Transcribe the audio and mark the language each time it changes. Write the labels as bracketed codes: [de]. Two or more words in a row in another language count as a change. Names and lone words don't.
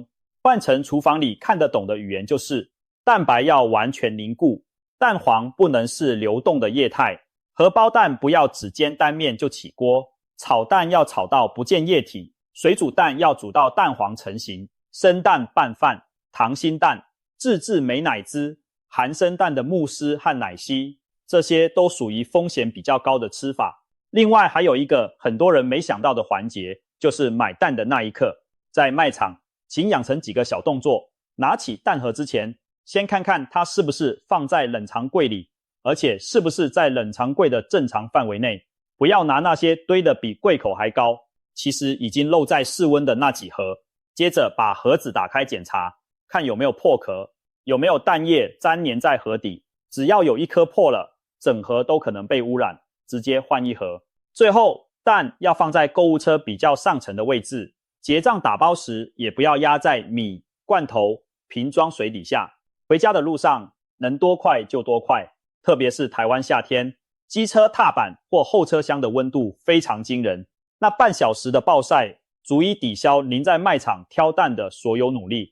[zh] 換成廚房裡看得懂的語言就是，蛋白要完全凝固，蛋黃不能是流動的液態， 荷包蛋不要只煎單面就起鍋，炒蛋要炒到不見液體，水煮蛋要煮到蛋黃成型，生蛋拌飯、溏心蛋、自製美乃滋、含生蛋的慕斯和奶昔，這些都屬於風險比較高的吃法。另外還有一個很多人沒想到的環節，就是買蛋的那一刻。在賣場，請養成幾個小動作，拿起蛋盒之前，先看看它是不是放在冷藏櫃裡，而且是不是在冷藏櫃的正常範圍內，不要拿那些堆得比櫃口還高，其實已經漏在室溫的那幾盒。接着把盒子打開檢查，看有沒有破殼，有沒有蛋液粘黏在盒底，只要有一顆破了，整盒都可能被污染，直接換一盒。最後，蛋要放在購物車比較上層的位置，結賬打包時也不要壓在米、罐頭、瓶裝水底下。回家的路上能多快就多快，特別是台灣夏天，機車踏板或後車廂的溫度非常驚人，那半小時的暴曬足以抵消您在賣場挑蛋的所有努力。